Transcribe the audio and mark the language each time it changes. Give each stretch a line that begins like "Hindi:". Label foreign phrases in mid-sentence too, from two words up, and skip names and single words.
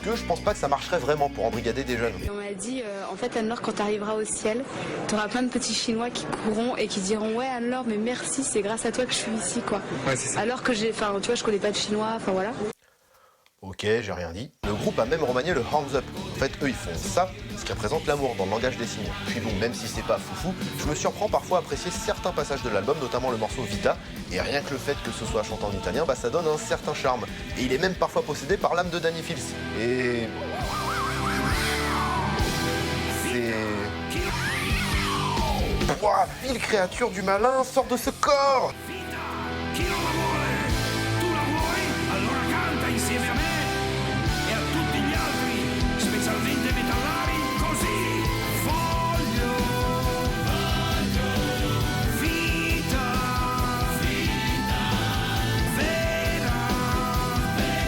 French: Que je pense pas que ça marcherait vraiment pour embrigader des jeunes. Et on m'a dit, en fait, Anne-Laure, quand t'arriveras au ciel, t'auras plein de petits Chinois qui courront et qui diront, ouais, Anne-Laure, mais merci, c'est grâce à toi que je suis ici, quoi. Ouais, c'est ça. Alors que tu vois, je connais pas de Chinois, enfin voilà. Ok, j'ai rien dit. Le groupe a même remanié le
English: hands up.
French: En fait, eux, ils font ça, ce qui représente l'amour dans le langage des signes. Puis bon, même si c'est pas foufou, je me surprends parfois à apprécier certains passages de l'album, notamment le morceau Vita, et rien que le fait que ce soit chanté en italien, ça donne un certain charme. Et il est même parfois possédé par l'âme de Danny Fields. Et... c'est... Ouah, vile créature du malin, sors de ce corps!
Italian: Insieme a me e a tutti gli altri, specialmente metallari, così voglio vita vera,